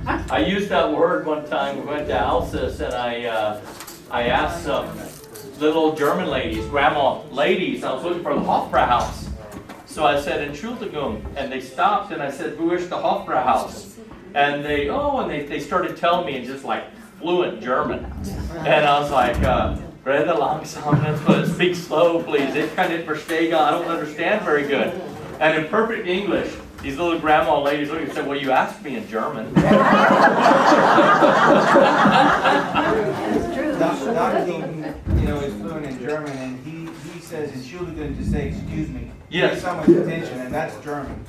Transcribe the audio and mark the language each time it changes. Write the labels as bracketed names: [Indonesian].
[English] I used that word one time. We went to Alsace and I asked some little German ladies, grandma ladies, I was looking for the Hofbrauhaus. So I said, Entschuldigung, and they stopped and I said, [German] wo ist [English] the Hofbrauhaus? And they started telling me in just like fluent German. And I was like, [German] Rede langsam, [English] speak slow please. [German] Ich kann nicht verstehen, [English] I don't understand very good. And in perfect English, these little grandma ladies looked and said, well, you asked me in German. Dr. Dean, is fluent in German, and he says Entschuldigung to say excuse me. Yes. Get someone's attention, and that's German.